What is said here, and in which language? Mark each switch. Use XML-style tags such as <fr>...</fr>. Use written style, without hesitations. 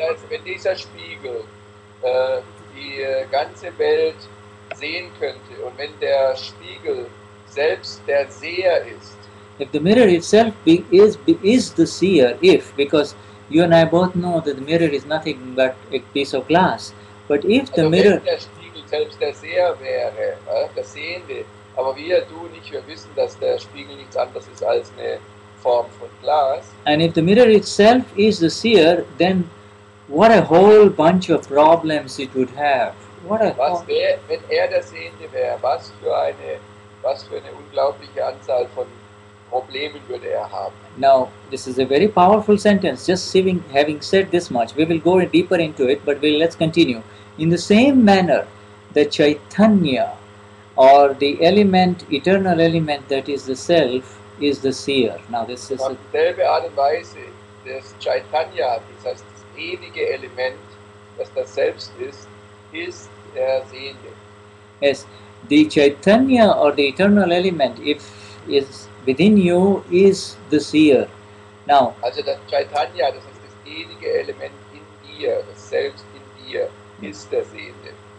<de>Wenn dieser Spiegel die ganze Welt sehen könnte und wenn der Spiegel selbst der Seher ist.</de> <en>If the mirror itself is the seer, because you and I both know that the mirror is nothing but a piece of glass. But if the mirror,</en> <de>wenn der Spiegel selbst der Seher wäre, der Sehende, aber wir wissen, dass der Spiegel nichts anderes ist als eine Form von Glas.</de> <en>And if the mirror itself is the seer, then what a whole bunch of problems it would have.</en> <de>Wenn der Sehende wäre, was für eine unglaubliche Anzahl von Problemen würde haben.</de> <en>Now, this is a very powerful sentence. Just having said this much, we will go deeper into it, but let's continue. In the same manner, the Chaitanya, or the element, eternal element that is the self, is the seer. Now, this is</en> <de>auf dieselbe Art und Weise, das Chaitanya, das heißt das ewige Element, das das Selbst ist der Sehende.</de> <en>Yes, the Chaitanya or the eternal element, if is within you, is the seer. Now,</en> <de>also das Chaitanya, das heißt das ewige Element in dir, das Selbst in dir, ist der Sehende.</de>